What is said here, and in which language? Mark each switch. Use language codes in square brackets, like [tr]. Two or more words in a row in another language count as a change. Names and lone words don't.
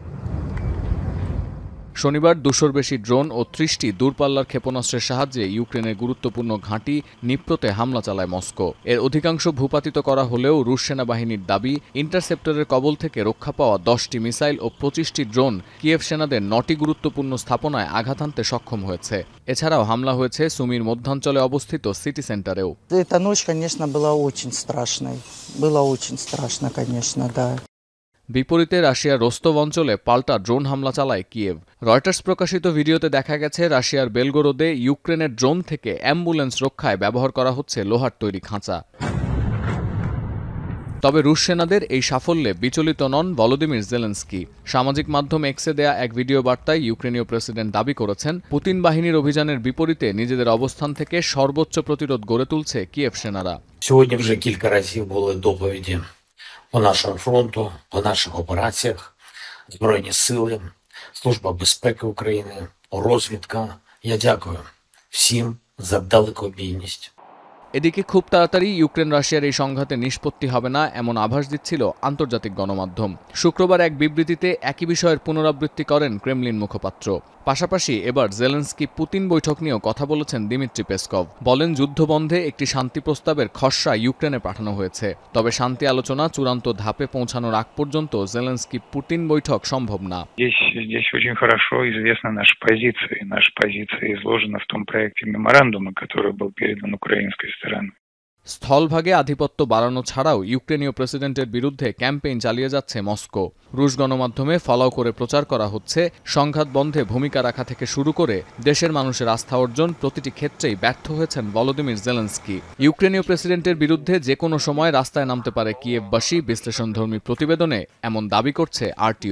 [bn] শনিবার ২০০র বেশি ড্রোন ও ৩০টি দূরপাল্লার ক্ষেপণাস্ত্রের সাহায্যে ইউক্রেনের গুরুত্বপূর্ণ ঘাঁটি নিপ্রোতে হামলা চালায় মস্কো। এর অধিকাংশ ভূপাতিত করা হলেও রুশ সেনাবাহিনীর দাবি, ইন্টারসেপ্টরের কবল থেকে রক্ষা পাওয়া 10টি মিসাইল ও 25টি ড্রোন কিয়েভ সেনাদের 9টি গুরুত্বপূর্ণ স্থাপনায় আঘাত হানতে সক্ষম হয়েছে। এছাড়াও হামলা হয়েছে সুমির মধ্যাঞ্চলে অবস্থিত সিটি সেন্টারেও। [ru] Эта ночь, конечно, была очень страшной. Было очень страшно, конечно, да. [bn] বিপরীতে রাশিয়ার রোস্তভ অঞ্চলে পাল্টা ড্রোন হামলা চালায় কিয়েভ। রয়টার্স প্রকাশিত ভিডিওতে দেখা গেছে রাশিয়ার বেলগোরোদে ইউক্রেনের ড্রোন থেকে অ্যাম্বুলেন্স রক্ষায় ব্যবহার করা হচ্ছে লোহার তৈরি খাঁচা। তবে রুশ সেনাদের এই সাফল্যে বিচলিত নন ভলোদিমির জেলেনস্কি। সামাজিক মাধ্যম এক্সে দেয়া এক ভিডিও বার্তায় ইউক্রেনীয় প্রেসিডেন্ট দাবি করেছেন, পুতিন বাহিনীর অভিযানের বিপরীতে নিজেদের অবস্থান থেকে সর্বোচ্চ প্রতিরোধ গড়ে তুলছে কিয়েভ সেনারা। [uk] Сьогодні вже кілька разів були доповіді по нашому фронту, по наших операціях, Збройні сили, Служба безпеки України, розвідка. Я дякую всім за далекобійність. [bn] এদিকে খুব তাড়াতাড়ি ইউক্রেন রাশিয়ার এই সংঘাতে নিষ্পত্তি হবে না এমন আভাস দিচ্ছিল আন্তর্জাতিক গণমাধ্যম। শুক্রবার এক বিবৃতিতে একই বিষয়ের পুনরাবৃত্তি করেন ক্রেমলিন মুখপাত্র। পাশাপাশি এবার জেলেনস্কি পুতিন বৈঠক নিয়েও কথা বলেছেন দিমিত্রি পেসকভ। বলেন, যুদ্ধবন্ধে একটি শান্তি প্রস্তাবের খসড়া ইউক্রেনে পাঠানো হয়েছে। তবে শান্তি আলোচনা চূড়ান্ত ধাপে পৌঁছানোর আগ পর্যন্ত জেলেনস্কি পুতিন বৈঠক সম্ভব না। [ru] Здесь очень хорошо известна наша позиция. Наша позиция изложена в том проекте меморандума, который был передан украинской стороной. [bn] স্থলভাগে আধিপত্য বাড়ানো ছাড়াও ইউক্রেনীয় প্রেসিডেন্টের বিরুদ্ধে ক্যাম্পেইন চালিয়ে যাচ্ছে মস্কো। রুশ গণমাধ্যমে ফলাও করে প্রচার করা হচ্ছে, সংঘাত বন্ধে ভূমিকা রাখা থেকে শুরু করে দেশের মানুষের আস্থা অর্জন প্রতিটি ক্ষেত্রেই ব্যর্থ হয়েছেন ভলোদিমির জেলেনস্কি। ইউক্রেনীয় প্রেসিডেন্টের বিরুদ্ধে যে কোনো সময় রাস্তায় নামতে পারে কিয়েভবাসী, বিশ্লেষণধর্মী প্রতিবেদনে এমন দাবি করছে আরটিও।